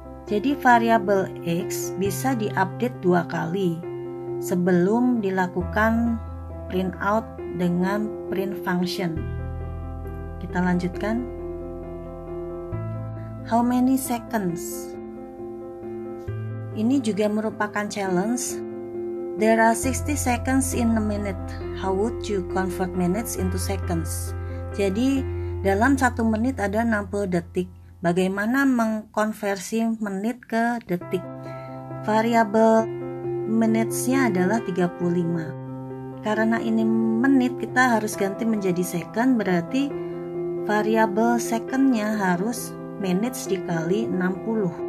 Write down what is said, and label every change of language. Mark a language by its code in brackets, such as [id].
[id] Jadi variabel X bisa diupdate 2 kali sebelum dilakukan print out dengan print function. Kita lanjutkan. [en] How many seconds? [id] Ini juga merupakan challenge. [en] There are 60 seconds in a minute. How would you convert minutes into seconds? [id] Jadi dalam 1 menit ada 60 detik. Bagaimana mengkonversi menit ke detik? Variabel minutes-nya adalah 35. Karena ini menit, kita harus ganti menjadi second, berarti variabel second-nya harus minutes dikali 60.